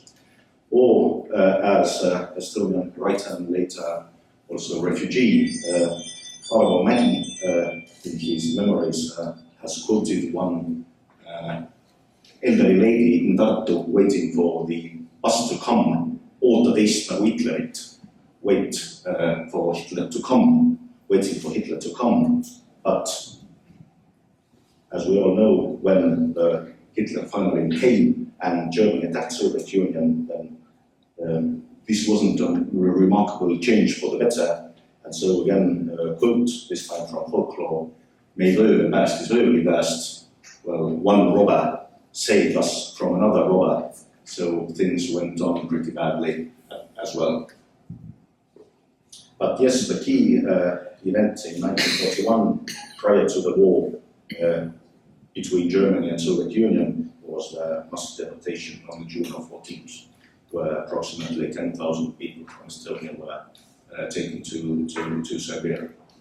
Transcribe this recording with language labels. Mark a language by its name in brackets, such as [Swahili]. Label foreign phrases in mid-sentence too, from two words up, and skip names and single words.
[English] Or, as Estonian writer and later also refugee, Arvo Mägi, in his memories, has quoted one elderly lady in Tartu waiting for the us to come [Estonian] oota teist nagu Hitlerit, [English] wait for Hitler to come, waiting for Hitler to come. But as we all know, when Hitler finally came and Germany attacked Soviet Union, then this wasn't a remarkable change for the better. And so again, quote, this time from folklore, [Estonian] "Meil öö päästis ööli pääst." [English] Well, one robber saved us from another robber. So things went on pretty badly as well. But yes, the key event in 1941, prior to the war between Germany and Soviet Union, was the mass deportation on June 14th, where approximately 10,000 people from Estonia were taken to Siberia.